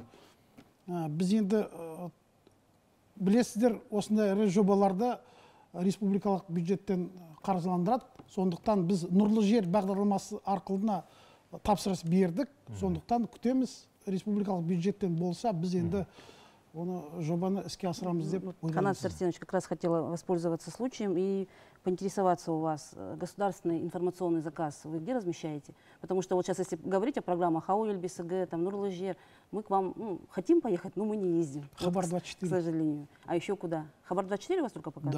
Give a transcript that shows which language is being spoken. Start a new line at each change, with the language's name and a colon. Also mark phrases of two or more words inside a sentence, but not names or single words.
Kazakh: Біз енді білесіздер, осындай ірі жобаларды республикалық бюджеттен қаржыландырады. Сондықтан біз нұрлы жер бағдарламасы арқылы тапсырыс бердік. Сондықтан күтеміз, республикалық бюджеттен болса, біз енді оны жобаны іске асырамыз деп ойлаймыз.
Russian: Канат Сәрсенович, как раз хотела воспользоваться случаем и поинтересоваться у вас. Государственный информационный заказ вы где размещаете? Потому что вот сейчас, если говорить о программах АО ЕЛБСГ, там Нурлы жер, мы к вам хотим поехать, но мы не ездим. Хабар вот, 24. К сожалению. А еще куда? Хабар 24 вас только показывает?